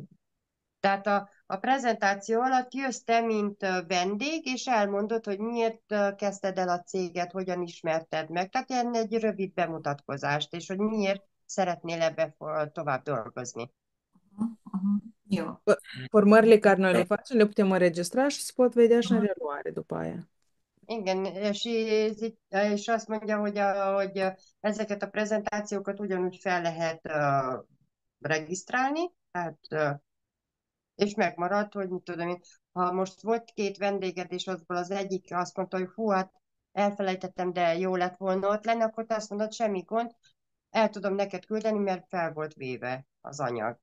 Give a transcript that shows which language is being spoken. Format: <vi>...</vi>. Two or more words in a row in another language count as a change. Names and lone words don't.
<hu>Tehát a prezentáció alatt jössz te, mint vendég, és elmondod, hogy miért kezdted el a céget, hogyan ismerted meg. Tehát ilyen egy rövid bemutatkozást, és hogy miért szeretnél ebbe tovább dolgozni. Jó.</hu> <ro>Formările care noi le facem, le putem înregistra și se pot vedea și în reluare după aia.</ro> <hu>Igen, és azt mondja, hogy ezeket a prezentációkat ugyanúgy fel lehet regisztrálni, tehát és megmaradt, hogy mit tudom én, ha most volt 2 vendéged, és azból az egyik azt mondta, hogy hú, hát elfelejtettem, de jó lett volna ott lenni, akkor te azt mondod, semmi gond, el tudom neked küldeni, mert fel volt véve az anyag.</hu>